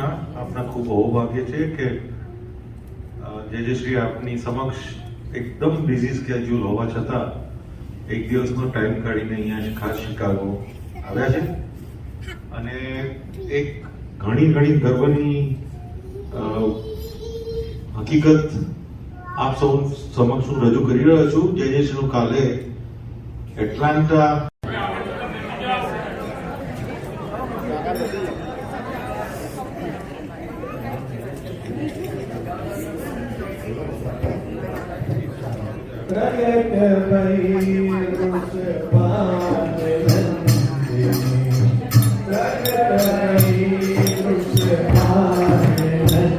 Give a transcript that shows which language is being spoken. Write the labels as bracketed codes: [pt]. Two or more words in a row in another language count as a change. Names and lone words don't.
[gu] આપના ખૂબ સૌભાગ્ય છે કે જેજશ્રી આપની સમક્ષ એકદમ [en] busy schedule [gu] હોવા છતાં એક દિવસનો ટાઈમ કાઢીને અહીંયા ખાસ શિકાગો આવ્યા છે અને એક ઘણી ગર્વની હકીકત આપ સૌ સમક્ષ હું રજૂ કરી રહ્યો છું. જેજશ્રીનું કાલે એટલાન્ટા [hi] प्रगट भई उस पावन प्रगट भई उस पावन